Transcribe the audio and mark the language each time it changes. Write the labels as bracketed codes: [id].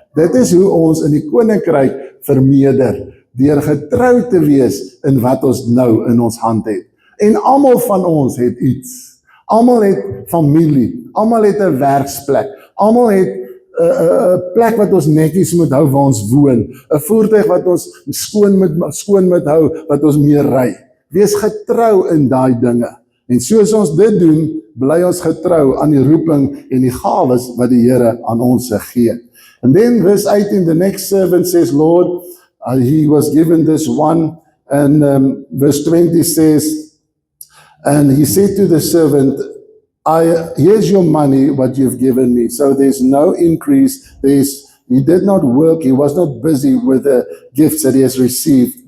[af] Dit is hoe ons in die koninkryk vermeerder, deur getrou te wees in wat ons nou in ons hand het. En almal van ons het iets. Almal het familie, almal het 'n werksplek, almal het 'n plek wat ons netjies moet hou waar ons woon, 'n voertuig wat ons skoon moet hou, wat ons mee ry. Wees getrou in daai dinge. En soos ons dit doen, bly ons getrou aan die roeping en die gawes wat die Here aan ons gee. [en] And then verse 18, the next servant says, Lord, he was given this one, and verse 20 says, and he said to the servant, here's your money, what you've given me. So there's no increase. He did not work. He was not busy with the gifts that he has received.